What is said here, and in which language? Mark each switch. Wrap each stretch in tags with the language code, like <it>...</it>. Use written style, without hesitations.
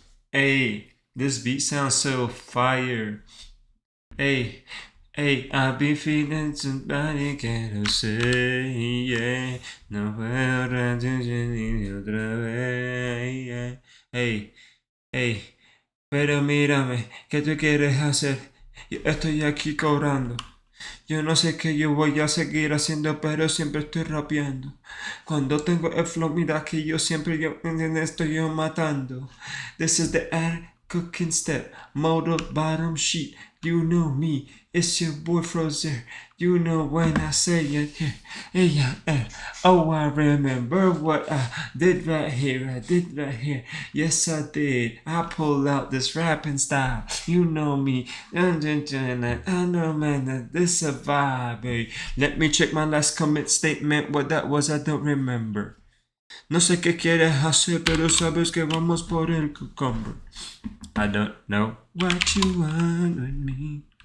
<en>Hey, this beat sounds so fire. Hey, I've been feeling somebody</en> <es>quiero ser,</es> <en>yeah.</en> <es>No puedo retroceder otra vez, yeah. Hey, pero mírame, ¿qué tú quieres hacer? Yo estoy aquí cobrando. Yo no sé qué yo voy a seguir haciendo, pero siempre estoy rapeando. Cuando tengo el flow, mira que yo siempre estoy yo matando.</es> <en>This is the add cooking step, modal bottom sheet. You know me, it's your boy Frozer. You know when I say it here. Yeah. Oh, I remember what I did right here. Yes, I did. I pull out this rapping style. You know me. I know, man, this is a vibe, babe. Let me check my last commit statement. What that was, I don't remember.</en> <es>No sé qué quieres hacer, pero sabes que vamos por el cucumber.</es> <en>I don't know what you want with me.</en>